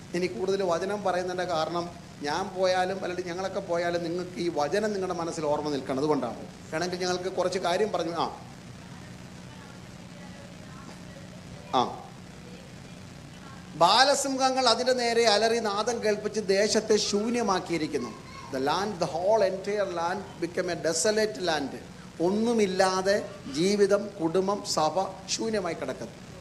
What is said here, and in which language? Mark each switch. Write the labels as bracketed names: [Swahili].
[Malayalam] എനിക്ക് കൂടുതൽ വചനം പറയുന്നതിൻ്റെ കാരണം, ഞാൻ പോയാലും അല്ലെങ്കിൽ ഞങ്ങളൊക്കെ പോയാലും നിങ്ങൾക്ക് ഈ വചനം നിങ്ങളുടെ മനസ്സിൽ ഓർമ്മ നിൽക്കണം. അതുകൊണ്ടാണ്. വേണമെങ്കിൽ ഞങ്ങൾക്ക് കുറച്ച് കാര്യം പറഞ്ഞു. ബാലസിംഹങ്ങൾ അതിൻ്റെ നേരെ അലറി നാദം കേൾപ്പിച്ച് ദേശത്തെ ശൂന്യമാക്കിയിരിക്കുന്നു. [English] The land, the whole entire land became a desolate land. [Malayalam] ഒന്നുമില്ലാതെ ജീവിതം, കുടുംബം, സഭ ശൂന്യമായി കിടക്കുന്നു.